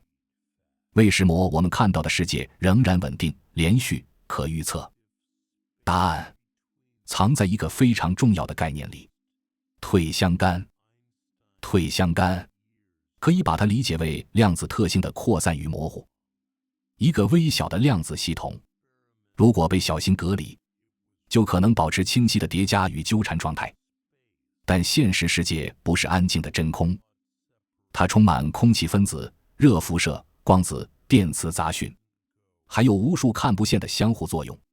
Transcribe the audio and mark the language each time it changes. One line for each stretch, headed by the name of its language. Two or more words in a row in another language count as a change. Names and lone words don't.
Chinese: 為什麼我們看到的世界仍然穩定、連續、可預測？答案藏在一個非常重要的概念裡：退相干。退相干可以把它理解為量子特性的擴散與模糊。一個微小的量子系統，如果被小心隔離，就可能保持清晰的疊加與糾纏狀態。但現實世界不是安靜的真空，它充滿空氣分子、熱輻射、光子、電磁雜訊，還有無數看不見的相互作用。